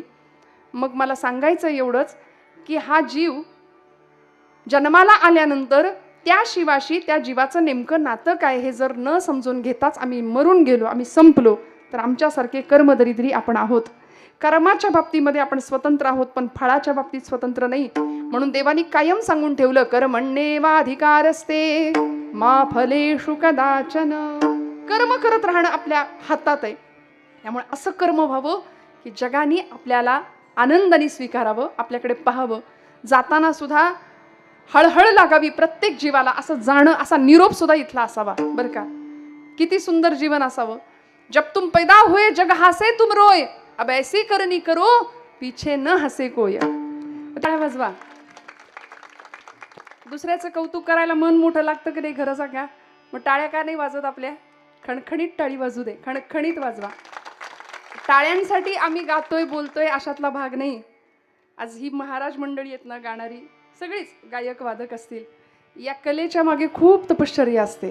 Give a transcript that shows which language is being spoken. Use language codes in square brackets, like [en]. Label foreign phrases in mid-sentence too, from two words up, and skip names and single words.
[mr] मग मला सांगायचं एवढंच की हा जीव जन्माला आल्यानंतर त्या शिवाशी, त्या जीवाचं नेमकं नातं काय हे जर न समजून घेताच आम्ही मरून गेलो, आम्ही संपलो, तर आमच्यासारखे कर्मदरिद्री आपण आहोत. कर्माच्या बाबतीमध्ये आपण स्वतंत्र आहोत, पण फळाच्या बाबतीत स्वतंत्र नाही. म्हणून देवानी कायम सांगून ठेवलं, [sa] कर्मण्येवाधिकारस्ते मा फलेषु कदाचन. [mr] कर्म करत राहणं आपल्या हातात आहे. त्यामुळे असं कर्म व्हावं की जगाने आपल्याला आनंदाने स्वीकारावं, आपल्याकडे पाहावं. जाताना सुद्धा हळहळ लागावी प्रत्येक जीवाला, असं जाणं, असा निरोप सुद्धा इथला असावा बरं का. किती सुंदर जीवन असावं. [hi] जब तुम पैदा हुए जग हसे तुम रोय, अब ऐसी करनी करो पीछे न हसे कोय. [mr] टाळ्या वाजवा. दुसऱ्याचं कौतुक करायला मन मोठं लागतं की नाही खरं सांगा. मग टाळ्या का नाही वाजवत आपल्या? खणखणीत टाळी वाजू दे, खणखणीत वाजवा. टाळ्यांसाठी आम्ही गातोय बोलतोय अशातला भाग नाही. आज ही महाराज मंडळी आहेत ना गाणारी, सगळीच गायक वादक असतील, या कलेच्या मागे खूप तपश्चर्या असते.